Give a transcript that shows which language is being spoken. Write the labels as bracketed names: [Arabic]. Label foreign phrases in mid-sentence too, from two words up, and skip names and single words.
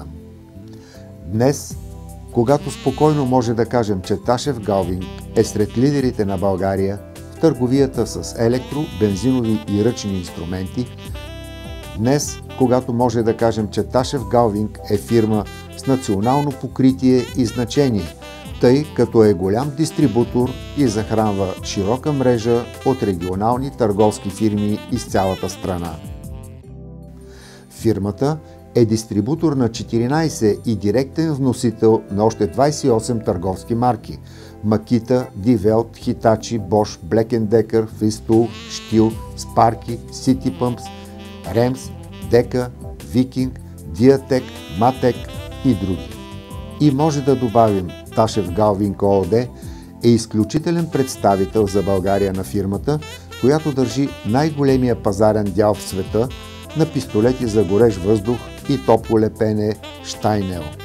[Bulgarian] Днес, когато спокойно може да кажем, че Ташев Галвинг е сред лидерите на България в търговията с електро, бензинови и ръчни инструменти, днес, когато може да кажем, че Ташев Галвинг е фирма с национално покритие и значение, тъй като е голям дистрибутор и захранва широка мрежа от регионални търговски фирми из цялата страна. Фирмата е дистрибутор на 14 и директен вносител на още 28 търговски марки – Makita, Die Welt, Hitachi, Bosch, Black & Decker, Festool, Stihl, Sparky, City Pumps, Rems, Deka, Viking, Diatec, Matec и други. И може да добавим, Ташев Галвинг ООД е изключителен представител за България на фирмата, която държи най-големия пазарен дял в света на пистолети за горещ въздух и топло лепене Штайнел.